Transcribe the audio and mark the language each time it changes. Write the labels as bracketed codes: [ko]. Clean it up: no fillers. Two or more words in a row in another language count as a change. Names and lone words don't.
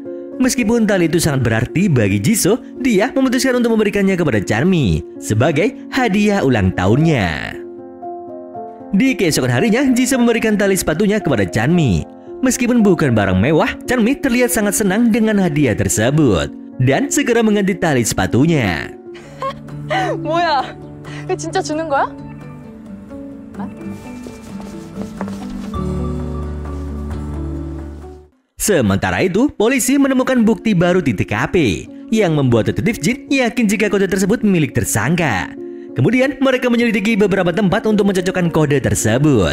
[id] Meskipun tali itu sangat berarti bagi Jisoo, dia memutuskan untuk memberikannya kepada Chanmi sebagai hadiah ulang tahunnya. Di keesokan harinya, Jisoo memberikan tali sepatunya kepada Chanmi. Meskipun bukan barang mewah, Chanmi terlihat sangat senang dengan hadiah tersebut dan segera mengganti tali sepatunya. [ko] 뭐야? 이거 진짜 주는 거야? [id] Sementara itu, polisi menemukan bukti baru di TKP yang membuat detektif Jin yakin jika kode tersebut milik tersangka. Kemudian mereka menyelidiki beberapa tempat untuk mencocokkan kode tersebut.